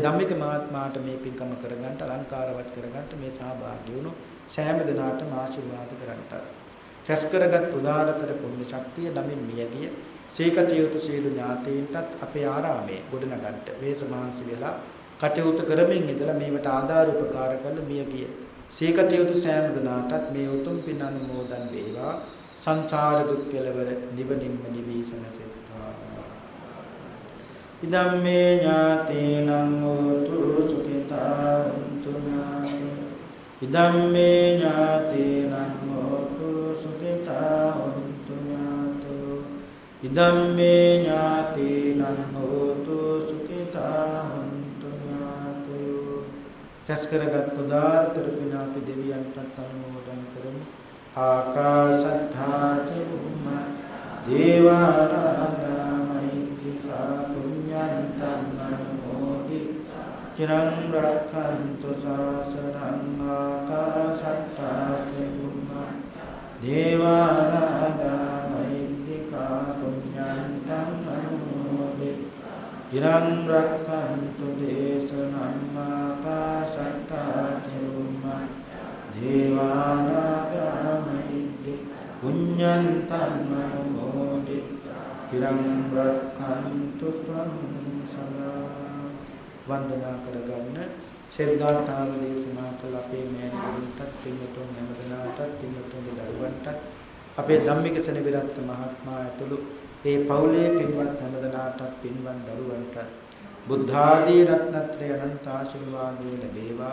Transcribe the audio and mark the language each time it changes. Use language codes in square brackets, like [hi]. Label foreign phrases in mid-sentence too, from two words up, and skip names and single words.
[si] ධම්මික මහත්මයාට මේ පින්කම කරගන්න අලංකාරවත් කරගන්න මේ සහභාගී වුණු සෑම දිනාටම ආශිර්වාද කරන්ටත් රැස් කරගත් උදාරතර පුණ්‍ය ශක්තිය නමින් මියගිය සීකටියුතු සීළු ඥාතීන්ටත් අපේ ආරාමයේ ගොඩනගන්නට වේසමාංශ වෙලා කටයුතු කරමින් ඉඳලා මේවට ආධාර උපකාර කළ මියගිය සීකටියුතු සෑම දිනාටත් මේ උතුම් පින් අනුමෝදන් වේවා. සංසාර දුක් කෙලවර නිවනින්ම නිවීසන සෙත්වා. [pi] ඉදම්මේ ඥාතේනං හෝතු සුඛිතා හොන්තු ඥාතේ. ඉදම්මේ ඥාතේනං හෝතු සුඛිතා හොන්තු ඥාතෝ. ඉදම්මේ ඥාතේනං හෝතු සුඛිතා හොන්තු ඥාතෝ. [si] රැස් කරගත් උදාාරතර පින අපි දෙවියන්ට අනුමෝදන් කරමු. [pi] ආකාශට්ඨා චුම්මා දේවානාගා මහිද්దికා පුඤ්ඤන්තං අනුමෝදිතා චිරං රක්ඛන්තු ශාසනං. ආකාශට්ඨා චුම්මා දේවානාගා මහිද්దికා පුඤ්ඤන්තං අනුමෝදිතා චිරං රක්ඛන්තු දේශනං. ආකාශට්ඨා චුම්මා දේවානාගා පුඤ්ඤන්තං අනුමෝදිතා චිරං රක්ඛන්තු ත්වං සදා. [si] වන්දනා කරගන්න සෙල්ගාථාව දේශනා කළ අපේ මෑණිවරුන්ටත් පින්වතුන් හැමදෙනාටත් පින්වතුන්ගේ දරුවන්ටත් අපේ ධම්මික සෙනවිරත්න මහත්මයා ඇතුළු ඒ පවුලේ පින්වත් හැමදෙනාටත් පින්වත් දරුවන්ටත් බුද්ධ ආදී රත්නත්‍රය අනන්ත ආශිර්වාදේ ලැබේවා.